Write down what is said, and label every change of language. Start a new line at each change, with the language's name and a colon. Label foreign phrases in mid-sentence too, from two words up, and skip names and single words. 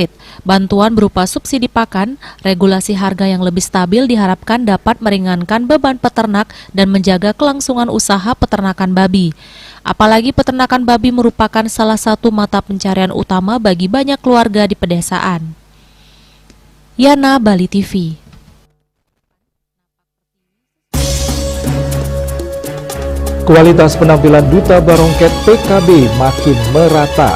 Indonesian: Bantuan berupa subsidi pakan, regulasi harga yang lebih stabil diharapkan dapat meringankan beban peternak dan menjaga kelangsungan usaha peternakan babi. Apalagi peternakan babi merupakan salah satu mata pencarian utama bagi banyak keluarga di pedesaan. Yana, Bali TV. Kualitas penampilan Duta Barongket PKB makin merata.